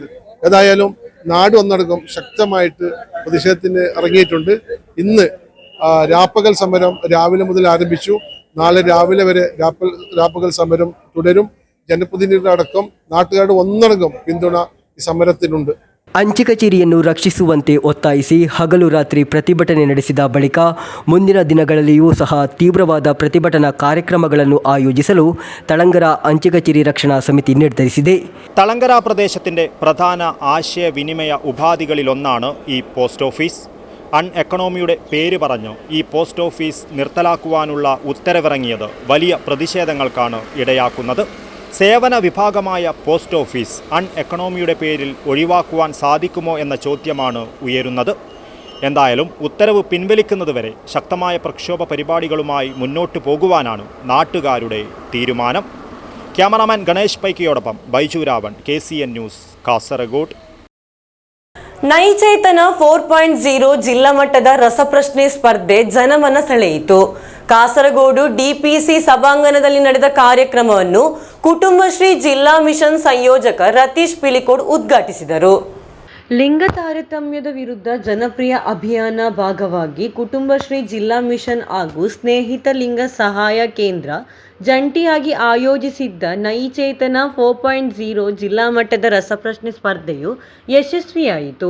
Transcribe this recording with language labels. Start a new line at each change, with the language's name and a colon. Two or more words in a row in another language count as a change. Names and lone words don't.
Malayalam: ഏതായാലും നാട് ഒന്നടങ്കം ശക്തമായിട്ട് പ്രതിഷേധത്തിന് ഇറങ്ങിയിട്ടുണ്ട്. ഇന്ന് രാപ്പകൽ സമരം രാവിലെ മുതൽ ആരംഭിച്ചു. നാളെ രാവിലെ വരെ രാപ്പകൽ സമരം തുടരും. ജനപ്രതിനിധികളടക്കം നാട്ടുകാരുടെ ഒന്നടങ്കം പിന്തുണ ഈ സമരത്തിനുണ്ട്.
Kannada: ಅಂಚೆ ಕಚೇರಿಯನ್ನು ರಕ್ಷಿಸುವಂತೆ ಒತ್ತಾಯಿಸಿ ಹಗಲು ರಾತ್ರಿ ಪ್ರತಿಭಟನೆ ನಡೆಸಿದ ಬಳಿಕ ಮುಂದಿನ ದಿನಗಳಲ್ಲಿಯೂ ಸಹ ತೀವ್ರವಾದ ಪ್ರತಿಭಟನಾ ಕಾರ್ಯಕ್ರಮಗಳನ್ನು ಆಯೋಜಿಸಲು ತಳಂಗರ ಅಂಚೆ ಕಚೇರಿ ರಕ್ಷಣಾ ಸಮಿತಿ ನಿರ್ಧರಿಸಿದೆ.
Malayalam: തളങ്കര പ്രദേശത്തിൻ്റെ പ്രധാന ആശയവിനിമയ ഉപാധികളിലൊന്നാണ് ഈ
English: post office.
Malayalam: എക്കണോമിയുടെ പേര് പറഞ്ഞു ഈ
English: post office
Malayalam: നിർത്തലാക്കുവാനുള്ള ഉത്തരവിറങ്ങിയത് വലിയ പ്രതിഷേധങ്ങൾക്കാണ് ഇടയാക്കുന്നത്. സേവന വിഭാഗമായ
English: post office
Malayalam: എക്കണോമിയുടെ പേരിൽ ഒഴിവാക്കുവാൻ സാധിക്കുമോ എന്ന ചോദ്യമാണ് ഉയരുന്നത്. എന്തായാലും ഉത്തരവ് പിൻവലിക്കുന്നതുവരെ ശക്തമായ പ്രക്ഷോഭ പരിപാടികളുമായി മുന്നോട്ടു പോകുവാനാണ് നാട്ടുകാരുടെ തീരുമാനം. ക്യാമറാമാൻ ഗണേഷ് പൈക്കിയോടൊപ്പം ബൈജു രാവൺ, KCN ന്യൂസ്, കാസർഗോഡ്.
Kannada: ನೈಚೇತನ 4.0 ಜಿಲ್ಲಾ ಮಟ್ಟದ ರಸಪ್ರಶ್ನೆ ಸ್ಪರ್ಧೆ ಜನಮನ ಸೆಳೆಯಿತು. ಕಾಸರಗೋಡು DPC ಸಭಾಂಗಣದಲ್ಲಿ ನಡೆದ ಕಾರ್ಯಕ್ರಮವನ್ನು ಕುಟುಂಬಶ್ರೀ ಜಿಲ್ಲಾ ಮಿಷನ್ ಸಂಯೋಜಕ ರತೀಶ್ ಪಿಲಿಕೋಡ್ ಉದ್ಘಾಟಿಸಿದರು. ಲಿಂಗ ತಾರತಮ್ಯದ ವಿರುದ್ಧ ಜನಪ್ರಿಯ ಅಭಿಯಾನ ಭಾಗವಾಗಿ ಕುಟುಂಬಶ್ರೀ ಜಿಲ್ಲಾ ಮಿಷನ್ ಹಾಗೂ ಸ್ನೇಹಿತ ಲಿಂಗ ಸಹಾಯ ಕೇಂದ್ರ ಜಂಟಿಯಾಗಿ ಆಯೋಜಿಸಿದ್ದ ನೈಚೇತನ 4.0 ಜಿಲ್ಲಾ ಮಟ್ಟದ ರಸಪ್ರಶ್ನೆ ಸ್ಪರ್ಧೆಯು ಯಶಸ್ವಿಯಾಯಿತು.